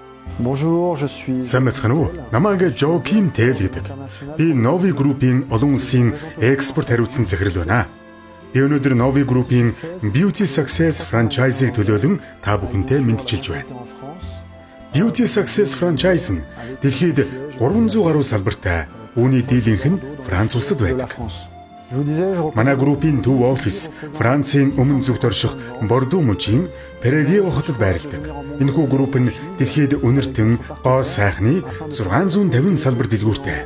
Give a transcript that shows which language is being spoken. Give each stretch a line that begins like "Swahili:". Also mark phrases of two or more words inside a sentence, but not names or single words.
French: Bonjour, je suis.
Mongolian: Сайн байцгаана уу? Намайг Joachim Tell гэдэг. Би Novi Group-ийн олон улсын экспорт хариуцсан захирал байна. Би өнөөдөр Novi Group-ийн Beauty Success franchise-ийг төлөөлөн та бүхэнтэй мэдчилж байна. Beauty Success franchise нь дэлхийд 300 гаруй салбартай. Үүний дийлэнх нь Франц улсад байдаг. Манай группийн төв офис Францын өмнө зүгт орших Бордо мужийн Перегио хотод байрладаг. Энэхүү групп нь дэлхийд үнэртэн гоо сайхны 650 салбар дэлгүүртэй.